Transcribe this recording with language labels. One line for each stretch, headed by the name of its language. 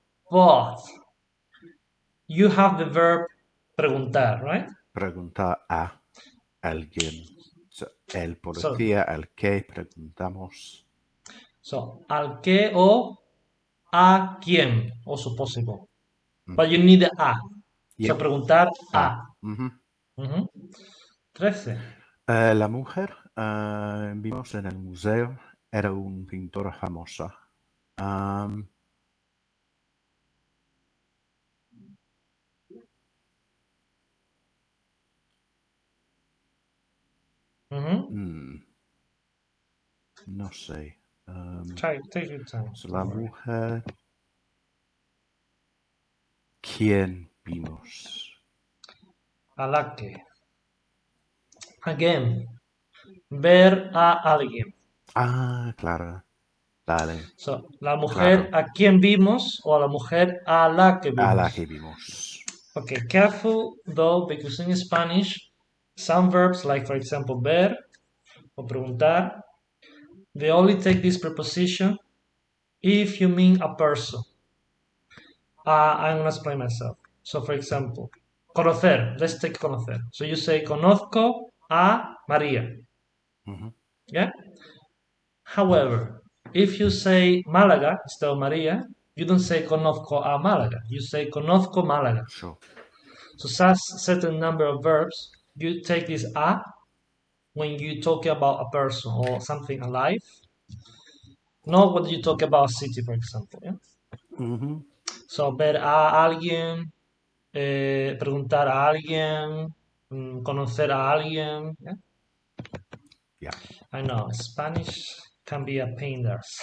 English: But you have the verb preguntar, right?
Spanish: Preguntar a alguien. El
English: So,
Spanish: policía al que preguntamos. al qué o a quién,
English: also possible. Mm, But you need the a. So, yeah,
Spanish: preguntar a. a. Ujú. Ujú. 13. La mujer, vimos en el museo, era un pintor famoso. Am, Ujú. mm, no sé.
English: Take your time,
Spanish: La
English: don't worry.
Spanish: mujer, ¿quién vimos? A la que. Again, ver a alguien. Claro. Dale, So, la mujer claro. a quien vimos o a la mujer a la que A la vimos. que vimos.
English: Okay, careful though, because in Spanish, some verbs like, for example,
Spanish: ver o preguntar,
English: they only take this preposition if you mean a person. I'm going to explain myself. So, for example, conocer. Let's take conocer. So you say,
Spanish: conozco a María. Ujú,
English: Yeah? However, if you say Málaga instead of María, you don't say
Spanish: conozco a Málaga.
English: You say
Spanish: conozco Málaga.
English: sure. So, such certain number of verbs, you take this a when you talk about a person or something alive, not when you talk about a city, for example. Yeah? Ujú,
Spanish: So, ver a alguien, preguntar a alguien, conocer a alguien.
English: Yeah? yeah. I know Spanish can be a pain there.